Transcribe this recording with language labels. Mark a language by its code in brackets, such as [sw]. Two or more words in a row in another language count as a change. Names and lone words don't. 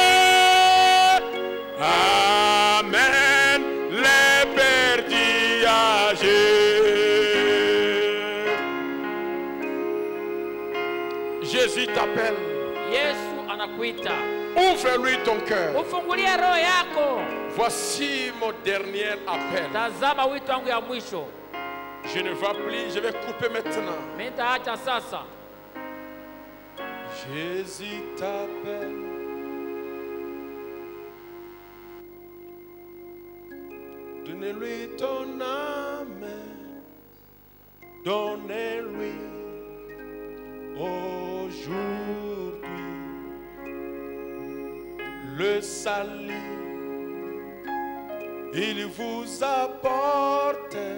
[fr] Amen. Les perdus à Jésus t'appelle. [sw] Yesu anakuita. [fr] Ouvre-lui ton cœur. [sw] Ufungulie roho yako. [fr] Voici mon dernier appel. [sw] Tazama wito wangu ya mwisho. [fr] Je ne vais plus, je vais couper maintenant. [sw] Mimi nitaacha sasa. [fr] Jésus t'appelle. Donne-lui ton âme. Donnez-lui Aujourd'hui, le salut, il vous apporte.